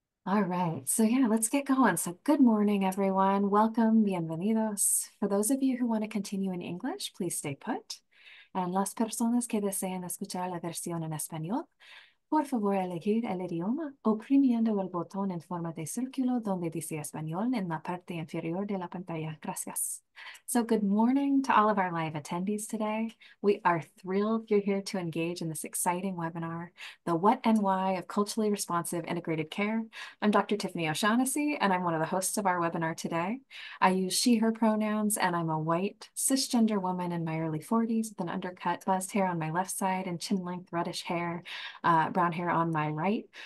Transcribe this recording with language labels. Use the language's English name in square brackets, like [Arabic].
[English] All right, so yeah, let's get going. So good morning, everyone. Welcome, bienvenidos. For those of you who want to continue in English, please stay put. [Spanish] And las personas que deseen escuchar la versión en español, por favor, elegir el idioma oprimiendo el botón en forma de círculo donde dice español en la parte inferior de la pantalla. Gracias. [English] So good morning to all of our live attendees today. We are thrilled you're here to engage in this exciting webinar, The What and Why of Culturally Responsive Integrated Care. I'm Dr. Tiffany O'Shaughnessy, and I'm one of the hosts of our webinar today. I use she, her pronouns, and I'm a white, cisgender woman in my early 40s with an undercut buzzed hair on my left side and chin-length reddish hair, brown hair on my right.